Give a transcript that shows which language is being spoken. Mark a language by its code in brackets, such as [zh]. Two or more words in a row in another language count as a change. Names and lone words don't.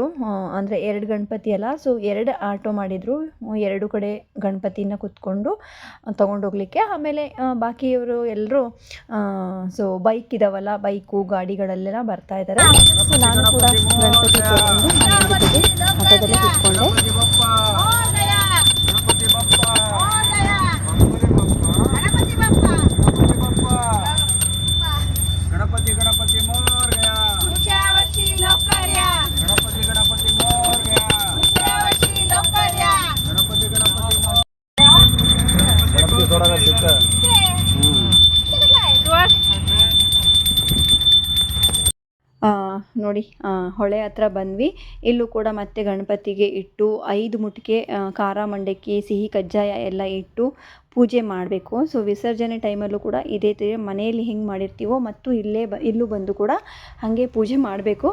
[kn] ಅಂದರೆ 2 ಗಣಪತಿ ಅಲ್ಲ, ಸೊ 2 ಆಟೋ ಮಾಡಿದರು. 2 ಕಡೆ ಗಣಪತಿನ ಕುತ್ಕೊಂಡು ತೊಗೊಂಡೋಗ್ಲಿಕ್ಕೆ. ಆಮೇಲೆ ಬಾಕಿಯವರು ಎಲ್ಲರೂ ಸೊ ಬೈಕ್ ಇದಾವಲ್ಲ, ಬೈಕು ಗಾಡಿಗಳಲ್ಲೆಲ್ಲ ಬರ್ತಾ ಇದ್ದಾರೆ. ಸೊ ನಾನು ಕೂಡ ಗಣಪತಿ ತೊಗೊಂಡು ಆಟೋದಲ್ಲೇ ಕುತ್ಕೊಂಡೆ. [hi] गणपति गणपति मोर गया, गणपति गणपति मोर गया, गणपति गणपति मोर गणपति थोड़ा सा [kn] ನೋಡಿ, ಹೊಳೆ ಹತ್ರ ಬಂದ್ವಿ. ಇಲ್ಲೂ ಕೂಡ ಮತ್ತೆ ಗಣಪತಿಗೆ ಇಟ್ಟು 5 ಮುಟ್ಟಿಗೆ ಖಾರ ಮಂಡಕ್ಕಿ ಸಿಹಿ ಕಜ್ಜಾಯ ಎಲ್ಲ ಇಟ್ಟು ಪೂಜೆ ಮಾಡಬೇಕು. ಸೊ ವಿಸರ್ಜನೆ ಟೈಮಲ್ಲೂ ಕೂಡ ಇದೇ ಥರ ಮನೆಯಲ್ಲಿ ಹೆಂಗೆ ಮಾಡಿರ್ತೀವೋ ಮತ್ತು ಇಲ್ಲೂ ಬಂದು ಕೂಡ ಹಾಗೆ ಪೂಜೆ ಮಾಡಬೇಕು.